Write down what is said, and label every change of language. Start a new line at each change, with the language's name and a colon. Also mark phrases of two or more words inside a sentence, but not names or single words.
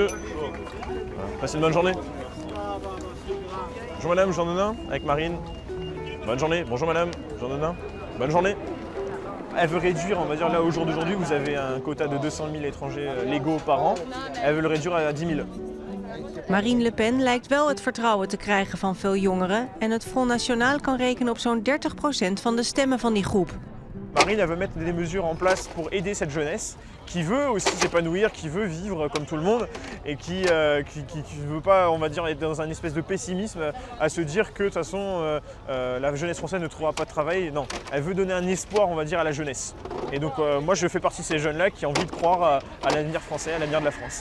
French: Passez une bonne journée. Bonjour madame, Jean Nonin, avec Marine. Bonne journée. Bonjour madame, Jean Nonin. Bonne journée. Elle veut réduire, on va dire là au jour d'aujourd'hui, vous avez un quota de 200 000 étrangers légaux par an. Elle veut le réduire à 10 000.
Dutch: Marine Le Pen lijkt wel het vertrouwen te krijgen van veel jongeren en het Front National kan rekenen op zo'n 30% van de stemmen van die groep.
French: Marine, elle veut mettre des mesures en place pour aider cette jeunesse qui veut aussi s'épanouir, qui veut vivre comme tout le monde et qui ne veut pas, on va dire, être dans un espèce de pessimisme à se dire que de toute façon la jeunesse française ne trouvera pas de travail. Non, elle veut donner un espoir, on va dire, à la jeunesse. Et donc moi je fais partie de ces jeunes-là qui ont envie de croire à l'avenir français, à l'avenir de la France.